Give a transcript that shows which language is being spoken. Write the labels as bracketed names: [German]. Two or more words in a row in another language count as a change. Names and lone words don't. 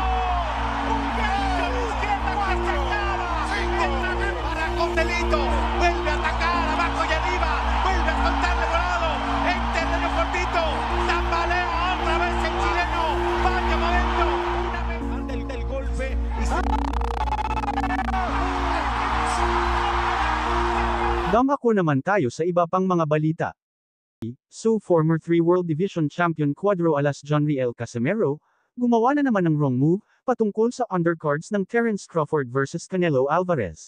[Spanish] Un gancho de izquierda que se acaba. Para Joselito. Vuelve a atacar abajo y arriba. Vuelve a soltarle volado. En terreno cortito. Tambalea otra vez el chileno. Vaya momento. Una vez del golpe. Y se... [Filipino] Dumako naman tayo sa iba pang mga balita. So [English] former 3 World Division Champion [Filipino] Cuadro Alas Jonriel Casimero, gumawa na naman ng [English] wrong move, [Filipino] patungkol sa undercards ng Terence Crawford vs Canelo Alvarez.